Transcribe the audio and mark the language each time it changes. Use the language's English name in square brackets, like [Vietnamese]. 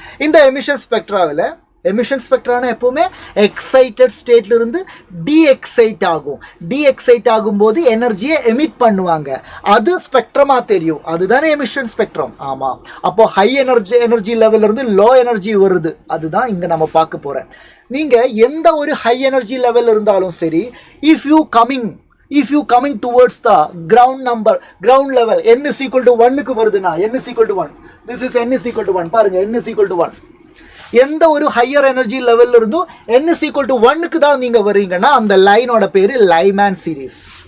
[Tamil] இந்த emission ஸ்பெக்ட்ராவில் emission ஸ்பெக்ட்ரானா எப்போவுமே excited ஸ்டேட்ல இருந்து டீஎக்ஸைட் ஆகும்போது எனர்ஜியை எமிட் பண்ணுவாங்க. அது ஸ்பெக்ட்ரமாக தெரியும். அதுதானே எமிஷன் ஸ்பெக்ட்ரம். ஆமாம். அப்போ ஹை எனர்ஜி லெவல்ல இருந்து லோ எனர்ஜி வருது. அதுதான் இங்கே நம்ம பார்க்க போகிறேன். நீங்கள் எந்த ஒரு ஹை எனர்ஜி லெவல் இருந்தாலும் சரி, [English] if you coming towards the ground level, [Tamil] n is equal to 1க்கு வருதுன்னா n is equal to 1. [English] This is n is equal to 1. [Tamil] பாருங்க, [English] n is equal to 1. [Tamil] எந்த ஒரு ஹையர் எனர்ஜி லெவல்ல இருந்தும் n is equal to 1க்கு தான் நீங்க வரீங்கன்னா அந்த லைனோட பேரு லைமேன் சீரிஸ்.